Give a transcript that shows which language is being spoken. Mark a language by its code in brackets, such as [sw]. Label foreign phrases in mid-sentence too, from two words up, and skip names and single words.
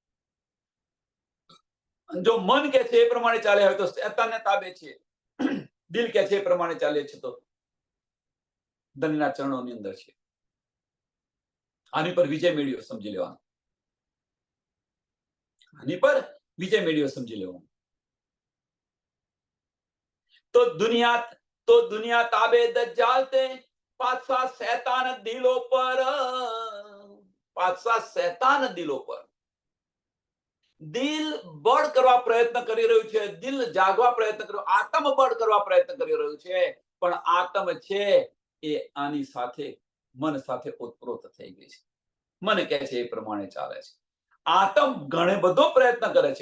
[gu] જો મન કે છે એ પ્રમાણે ચાલે હોય તો શૈતાનને તાબે છે. દિલ કે છે એ પ્રમાણે ચાલીએ છીએ તો ધનના ચરણોની અંદર છે. આની પર વિજય મેળવ્યો સમજી લેવાનું. આની પર વિજય મેળવ્યો સમજી લેવાનું. [hi] तो दुनिया ताबे दज्जाल ते, पातशाह शैतान दिलों पर, पातशाह शैतान दिलों पर. [gu] દિલ બળ કરવા પ્રયત્ન કરી રહ્યું છે, દિલ જાગવા પ્રયત્ન કર્યો, આત્મ બળ કરવા પ્રયત્ન કરી રહ્યું છે, પણ આત્મ છે એ આની સાથે મન સાથે ઓતપ્રોત થઈ ગઈ છે. મન કહે છે એ પ્રમાણે ચાલે છે. આત્મ ઘણે બધો પ્રયત્ન કરે છે.